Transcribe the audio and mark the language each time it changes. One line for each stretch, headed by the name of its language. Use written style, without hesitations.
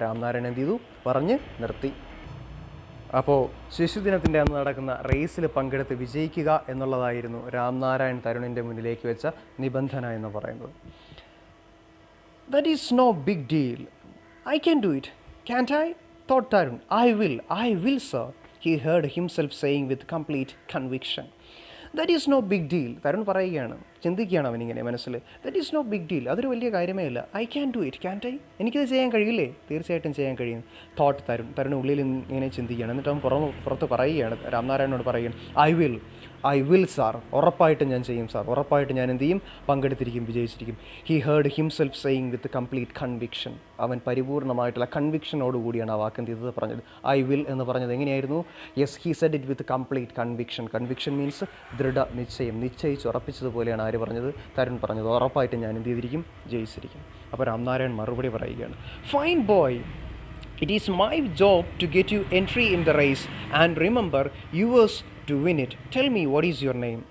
Malayalam: രാം നാരായൺ എന്ത് ചെയ്തു, പറഞ്ഞ് നിർത്തി. അപ്പോൾ ശിശുദിനത്തിൻ്റെ അന്ന് നടക്കുന്ന റേസിൽ പങ്കെടുത്ത് വിജയിക്കുക എന്നുള്ളതായിരുന്നു രാം നാരായൺ തരുണിൻ്റെ മുന്നിലേക്ക് വെച്ച നിബന്ധന എന്ന് പറയുന്നത്.
English: That is no big deal, I can do it, can't I, thought Tarun. I will sir, he heard himself saying with complete conviction. That is no big deal.
Malayalam: Tarun പറയുകയാണ്, ചിന്തിക്കുകയാണ് അവനിങ്ങനെ മനസ്സിൽ.
English: that is no big deal,
Malayalam: അതൊരു വലിയ കാര്യമേ ഇല്ല.
English: I can do it, can't I,
Malayalam: എനിക്കത് ചെയ്യാൻ കഴിയില്ലേ, തീർച്ചയായിട്ടും ചെയ്യാൻ കഴിയും. തോട്ട് തരുൺ ഉള്ളിൽ ഇങ്ങനെ ചിന്തിക്കുകയാണ്. എന്നിട്ട് അവൻ പുറത്ത് പറയുകയാണ്, രാംനാരായണനോട് പറയുകയാണ്,
English: I will sir,
Malayalam: ഉറപ്പായിട്ടും ഞാൻ ചെയ്യും സാർ, ഉറപ്പായിട്ടും ഞാൻ എന്ത് ചെയ്യും, പങ്കെടുത്തിരിക്കും, വിജയിച്ചിരിക്കും.
English: He heard himself saying with complete conviction.
Malayalam: അവൻ പരിപൂർണമായിട്ടുള്ള കൺവിക്ഷനോടുകൂടിയാണ് ആ വാക്ക് എന്ത് ചെയ്തത്, പറഞ്ഞത്.
English: I will
Malayalam: എന്ന് പറഞ്ഞത് എങ്ങനെയായിരുന്നു?
English: Yes, he said it with complete conviction.
Malayalam: Conviction means ദൃഢ നിശ്ചയം, നിശ്ചയിച്ചുറപ്പിച്ചതുപോലെയാണ് ആര് പറഞ്ഞത്, തരുൺ പറഞ്ഞത്. ഉറപ്പായിട്ടും ഞാൻ എന്ത് ചെയ്തിരിക്കും, ജയിച്ചിരിക്കും. അപ്പോൾ രാംനാരായൺ മറുപടി പറയുകയാണ്,
English: Fine boy, it is my job to get you entry in the race and remember yours to win it. Tell me, what is your name?